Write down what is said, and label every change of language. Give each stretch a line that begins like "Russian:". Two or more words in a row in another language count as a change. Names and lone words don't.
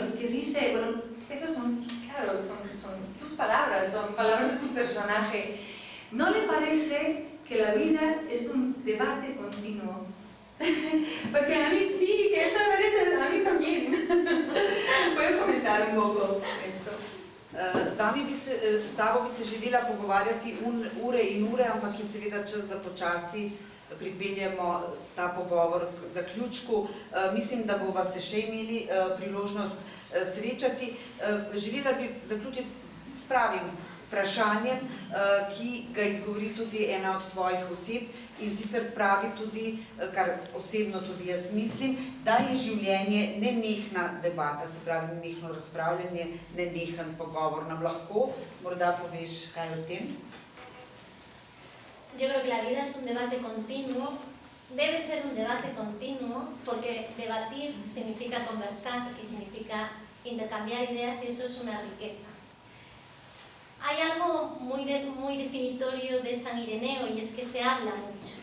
Spanish: Y que dice, bueno, esas son, claro, son tus palabras, son palabras de tu personaje. ¿No le parece que la vida es un debate continuo? Porque a mí sí, que esto me parece, a mí también. ¿Puedes comentar un poco esto?
Slovenian: S tabo bi se želela pogovarjati ure in ure, ampak je seveda čas, da počasi pripeljemo ta pogovor k zaključku. Mislim, da bova se še imeli priložnost srečati. Želela bi zaključiti s pravim vprašanjem, ki ga izgovori tudi ena od tvojih oseb in sicer pravi tudi, kar osebno tudi jaz mislim, da je življenje nenehna debata, se pravi nenehno razpravljanje, nenehen pogovor. Nam lahko morda poveš kaj o tem?
Spanish: Yo creo que la vida es un debate continuo, debe ser un debate continuo, porque debatir significa conversar y significa intercambiar ideas y eso es una riqueza. Hay algo muy definitorio de San Ireneo y es que se habla mucho.